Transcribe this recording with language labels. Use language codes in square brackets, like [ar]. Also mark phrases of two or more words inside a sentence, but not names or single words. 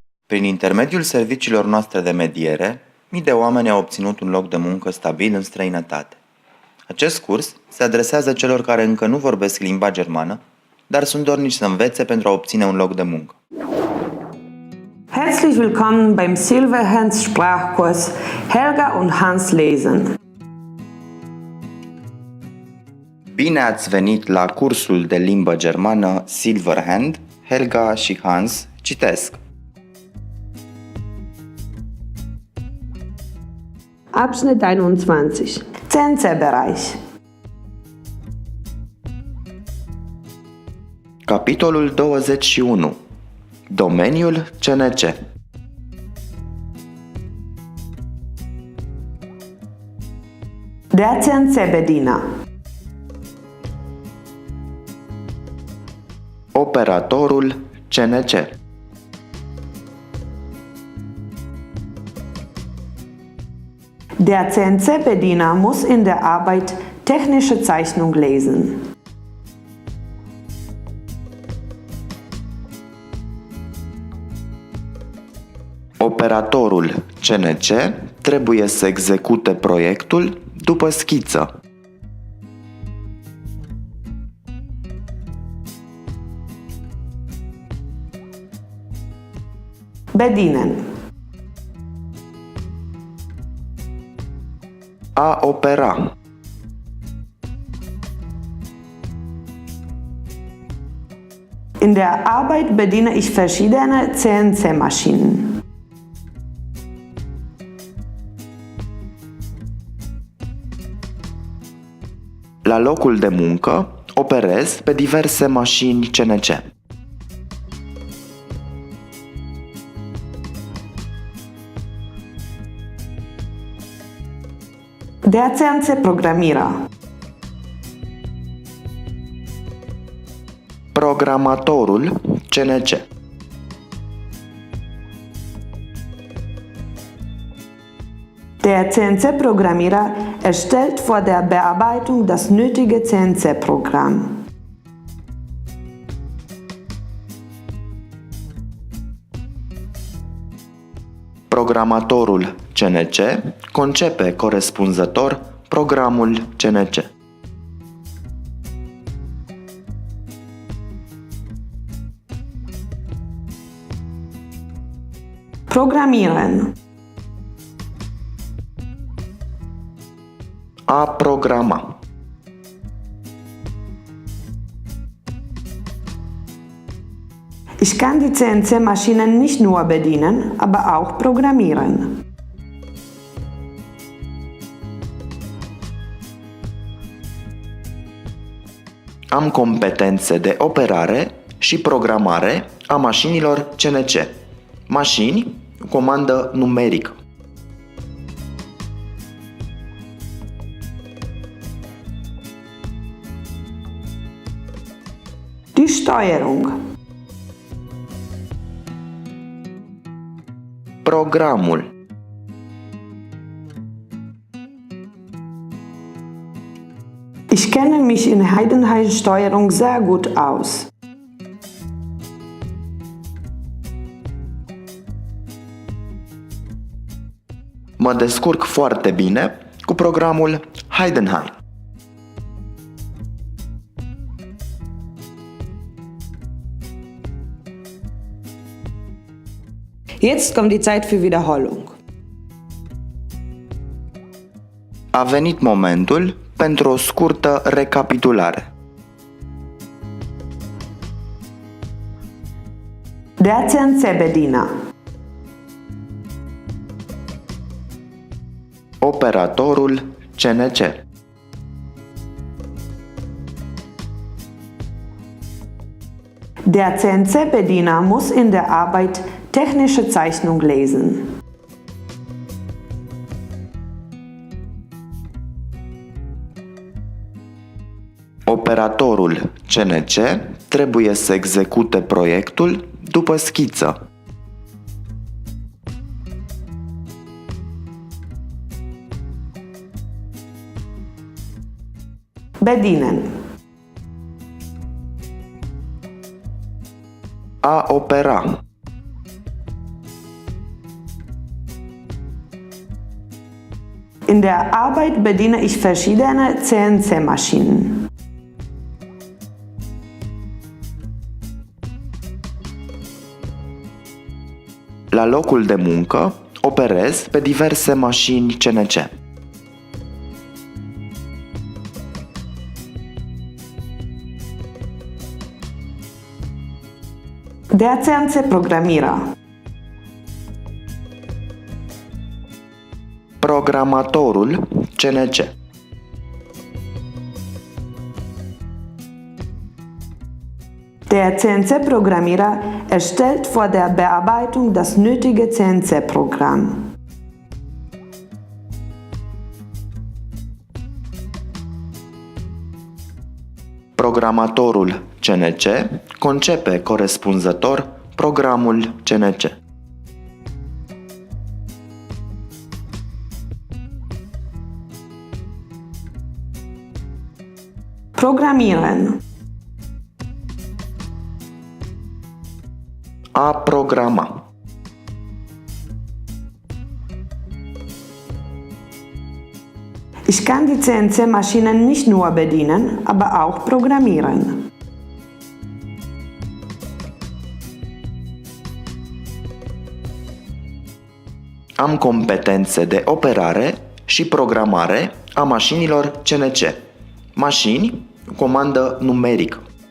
[ro] Prin intermediul serviciilor noastre de mediere, mii de oameni au obținut un loc de muncă stabil în străinătate. Acest curs se adresează celor care încă nu vorbesc limba germană, dar sunt dornici să învețe pentru a obține un loc de muncă. [de] Herzlich willkommen beim Silverhands Sprachkurs Helga und Hans lesen. [ro] Bine ați venit la cursul de limbă germană Silverhand, Helga și Hans citesc. [de] Abschnitt 21. CNC-Bereich. [ro] Capitolul 21. Domeniul CNC. [de] Der CNC-Bediener. [ro] Operatorul CNC. [de] Der CNC-Bediener muss in der Arbeit technische Zeichnung lesen. [ro] Operatorul CNC trebuie să execute proiectul după schiță. [de] Bedienen. [ro] A opera. [de] In der Arbeit bediene ich verschiedene CNC-Maschinen. [ro] La locul de muncă, operez pe diverse mașini CNC. [de] Der CNC-Programmierer. [ro] Programatorul CNC. [de] Der CNC-Programmierer erstellt vor der Bearbeitung das nötige CNC-Programm. [ro] Programatorul CNC concepe corespunzător programul CNC. [de] Programmieren. [ro] A programa. [de] Ich kann die CNC-Maschinen nicht nur bedienen, aber auch programmieren. [ro] Am competențe de operare și programare a mașinilor CNC. Mașini, comandă numerică. [de] Die Steuerung. [ro] Programul. [de] Ich kenne mich in Heidenhain-Steuerung sehr gut aus. [ro] Mă descurc foarte bine cu programul Heidenhain. [de] Jetzt kommt die Zeit für Wiederholung. [ro] A venit momentul pentru o scurtă recapitulare. [de] Der CNC-Bediener. [ro] Operatorul CNC. [de] Der CNC-Bediener muss in der Arbeit technische Zeichnung lesen. [ro] Operatorul CNC trebuie să execute proiectul după schiță. [de] Bedienen. [ro] A opera. [de] In der Arbeit bediene ich verschiedene CNC-Maschinen. [ro] La locul de muncă, operez pe diverse mașini CNC. [de] Der CNC-Programmierer. [ro] Programatorul CNC. [de] Der CNC-Programmierer erstellt vor der Bearbeitung das nötige CNC-Programm. [ro] Programatorul CNC concepe corespunzător programul CNC. [de] Programmieren. [ro] A programa. [de] Ich kann die CNC-Maschinen nicht nur bedienen, aber auch programmieren. [ro] Am competențe de operare și programare a mașinilor CNC. Mașini, comandă numerică.